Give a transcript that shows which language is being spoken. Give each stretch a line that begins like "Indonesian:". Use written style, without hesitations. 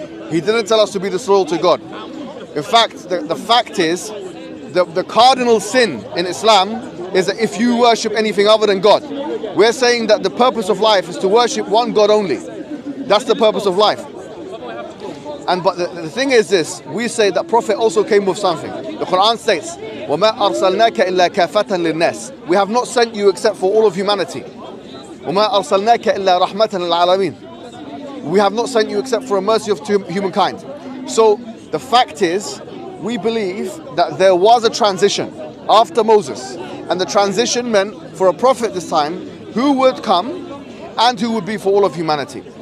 English: He didn't tell us to be disloyal to God. In fact, the fact is, the cardinal sin in Islam is that if you worship anything other than God. We're saying that the purpose of life is to worship one God only. That's the purpose of life. But the thing is this, we say that Prophet also came with something. The Quran states,
Arabic: وَمَا أَرْسَلْنَاكَ إِلَّا كَافَةً لِلنَّاسِ.
English: We have not sent you except for all of humanity.
Arabic: وَمَا أَرْسَلْنَاكَ إِلَّا رَحْمَةً لِلْعَالَمِينَ.
English: We have not sent you except for a mercy of humankind. So the fact is, we believe that there was a transition after Moses, and the transition meant for a prophet this time who would come and who would be for all of humanity.